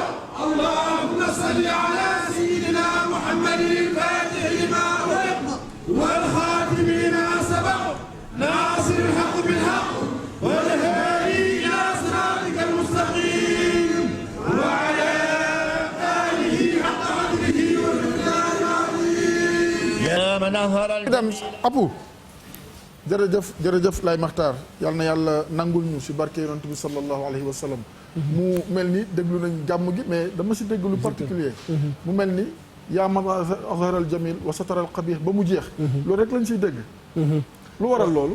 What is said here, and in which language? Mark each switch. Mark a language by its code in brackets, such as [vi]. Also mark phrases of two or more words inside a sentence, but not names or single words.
[ar] اللهم صل على سيدنا محمد الفاتح لما أغلق والخاتم لما سبق ناصر الحق بالحق والهادي إلى صراطك المستقيم وعلى آله حق قدره ومقداره العظيم. يا من أظهر [wo] dem apu jërëjëf Lay Maxtaar yal na yàlla nangul ñu si barke yonent bi [ar] صلى الله عليه وسلم [wo] mu mel ni déglu nañ jàmm gi mais dama si dégg lu particulier mu mel ni yaa man [ar] أظهر الجميل وستر القبيح [wo] ba mu jeex loolu rek lañ siy dégg lu waral loolu